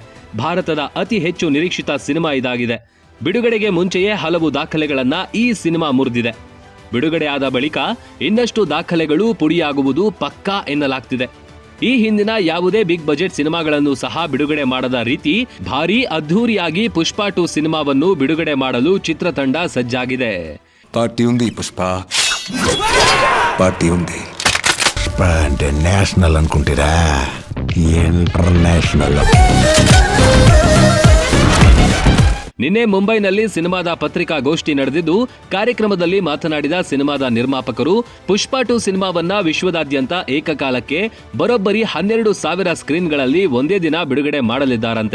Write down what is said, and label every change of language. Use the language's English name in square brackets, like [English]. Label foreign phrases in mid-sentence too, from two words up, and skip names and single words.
[Kannada] ಭಾರತದ ಅತಿ ಹೆಚ್ಚು ನಿರೀಕ್ಷಿತ ಸಿನಿಮಾ ಇದಾಗಿದೆ. ಬಿಡುಗಡೆಗೆ ಮುಂಚೆಯೇ ಹಲವು ದಾಖಲೆಗಳನ್ನ ಈ ಸಿನಿಮಾ ಮುರಿದಿದೆ. ಬಿಡುಗಡೆ ಆದ ಬಳಿಕ ಇನ್ನಷ್ಟು ದಾಖಲೆಗಳು ಪುಡಿಯಾಗುವುದು ಪಕ್ಕಾ ಎನ್ನಲಾಗ್ತಿದೆ. ಈ ಹಿಂದಿನ ಯಾವುದೇ [English] big budget [Kannada] ಸಿನಿಮಾಗಳನ್ನು ಸಹ ಬಿಡುಗಡೆ ಮಾಡದ ರೀತಿ ಭಾರೀ ಅದ್ಧೂರಿಯಾಗಿ ಪುಷ್ಪ 2 ಸಿನಿಮಾವನ್ನು ಬಿಡುಗಡೆ ಮಾಡಲು ಚಿತ್ರತಂಡ ಸಜ್ಜಾಗಿದೆ. [Telugu] ಪಾರ್ಟಿ ఉంది పుష్ప, ಪಾರ್ಟಿ ఉంది. పుష్ప అంటే నేషనల్ అనుకుంటారా? ఇంటర్నేషనల్. [Kannada] ನಿನ್ನೆ ಮುಂಬೈನಲ್ಲಿ ಸಿನಿಮಾದ ಪತ್ರಿಕಾಗೋಷ್ಠಿ ನಡೆದಿದ್ದು, ಕಾರ್ಯಕ್ರಮದಲ್ಲಿ ಮಾತನಾಡಿದ ಸಿನಿಮಾದ ನಿರ್ಮಾಪಕರು ಪುಷ್ಪ 2 ಸಿನಿಮಾವನ್ನ ವಿಶ್ವದಾದ್ಯಂತ ಏಕಕಾಲಕ್ಕೆ ಬರೋಬ್ಬರಿ 12,000 ಸ್ಕ್ರೀನ್ಗಳಲ್ಲಿ ಒಂದೇ ದಿನ ಬಿಡುಗಡೆ ಮಾಡಲಿದ್ದಾರಂತೆ.